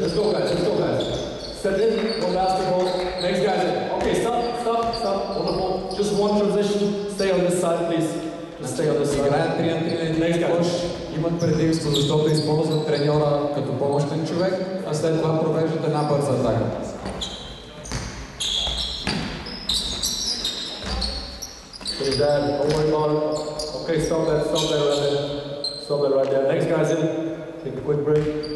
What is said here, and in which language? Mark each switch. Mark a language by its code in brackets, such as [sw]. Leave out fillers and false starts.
[en] Let's go guys, Step in, no basketball, next guys in. Okay, stop, wonderful. Just one transition, stay on this side please. Just stay on this side. [bg] Играят 3 на 3 на един кош, имат предимство, защото използват треньора като помощен човек, а след това провеждат една бърза атака. [en] Okay, Dad, don't worry about it. Okay, stop that right there. Next guys in, take a quick break.